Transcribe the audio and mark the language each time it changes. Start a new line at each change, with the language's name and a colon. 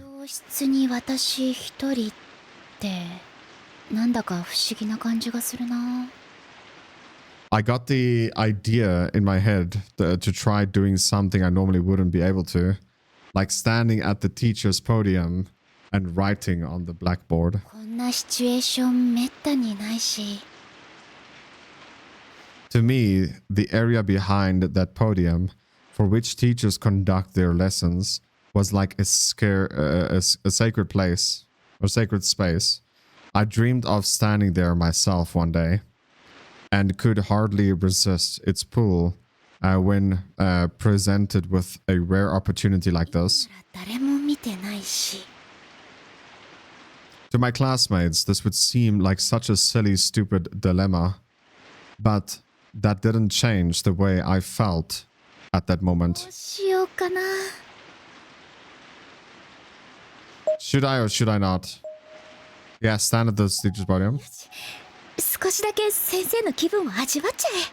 Japanese: 教室に私一人ってなんだか不思議な感じがするな。
English: I got the idea in my head to try doing something I normally wouldn't be able to, like standing at the teacher's podium and writing on the blackboard.
Japanese: こんなシチュエーションめったにないし。
English: To me, the area behind that podium, for which teachers conduct their lessons, was like a sacred place or sacred space. I dreamed of standing there myself one day, and could hardly resist its pull when presented with a rare opportunity like this.
Japanese: 誰も見てないし。
English: To my classmates, this would seem like such a silly, stupid dilemma, but that didn't change the way I felt at that
Japanese: ど
English: moment.
Japanese: うしようかな。
English: Should I or should I not? Yeah, stand at the teacher's podium.
Japanese: 少しだけ先生の気分を味わっちゃえ。